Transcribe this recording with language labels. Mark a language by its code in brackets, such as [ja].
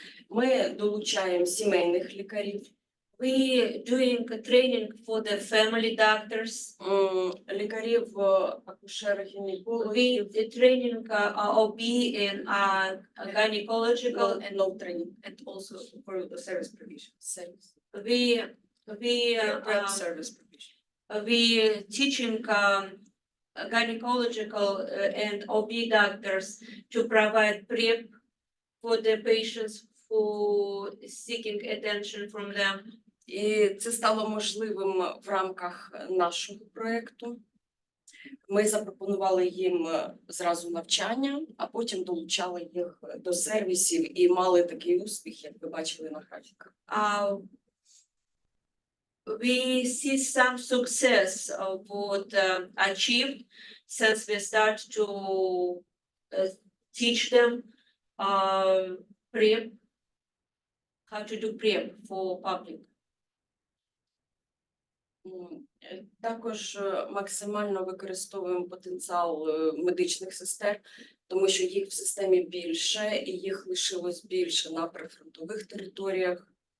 [uk] Ми долучаємо сімейних лікарів. [en] We doing training for the family doctors. [uk] Лікарів, акушерів-гінекологів. [en] We training OB and gynecological And no training. and also For the service provision. Service. Service provision. We teaching gynecological and OB doctors to provide PrEP for the patients who seeking attention from them. [uk] І це стало можливим в рамках нашого проєкту. Ми запропонували їм зразу навчання, а потім долучали їх до сервісів і мали такий успіх, як ви бачили на графіках. We see some success of what achieved since we start to teach them PrEP, how to do PrEP for public. Також максимально використовуємо потенціал медичних сестер, тому що їх в системі більше, і їх лишилось більше на прифронтових територіях.